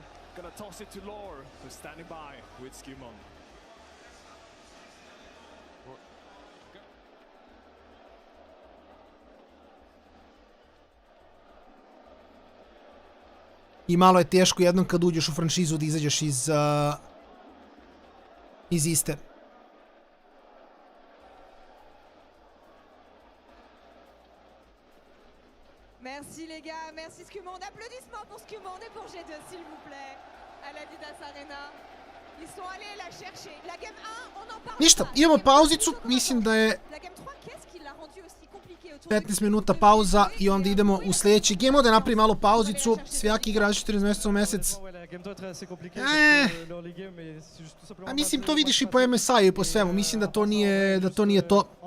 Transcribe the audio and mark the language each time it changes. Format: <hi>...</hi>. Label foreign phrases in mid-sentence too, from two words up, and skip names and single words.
<hr>I malo je teško jednom kad uđeš u franšizu da izađeš iz iste.</hr> <fr>Merci les gars, merci Skewmon. Applaudissements pour Skewmon et pour G2 s'il vous plaît. À l'Adidas Arena. Ils sont allés la chercher. La game 1, on en parle.</fr> <hr>Ništa, imamo pauzicu, mislim da je 15 minuta pauza i onda idemo u sljedeći game. Ovdje napravi malo pauzicu, svaki igra 14 mjeseca u mjesec. A mislim, to vidiš i po MSI i po svemu, mislim da to nije to.</hr>